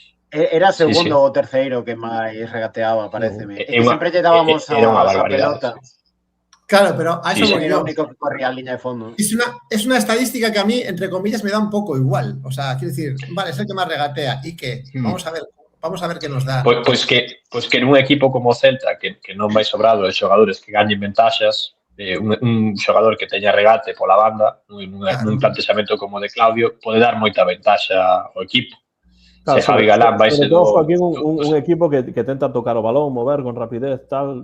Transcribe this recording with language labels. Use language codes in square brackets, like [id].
[gl] Era segundo ou terceiro que máis regateaba, pareceme. Sempre lle dábamos a pelota. [es] Claro, pero a eso [gl] era o único que corría a línea de fondo. [es] Es una estadística que a mí, entre comillas, me da un poco igual. O sea, quiero decir, vale, es el que más regatea. ¿Y qué? Vamos a ver qué nos da. Pues que en un equipo como Celta, [gl] que non vai sobrado de xogadores que gañen ventaxas, un xogador que teña regate pola banda, nun plantexamento como de Claudio, pode dar moita ventaxa ao equipo. Claro, se Javi Galán vai ser aquí un equipo que tenta tocar o balón, mover con rapidez, tal.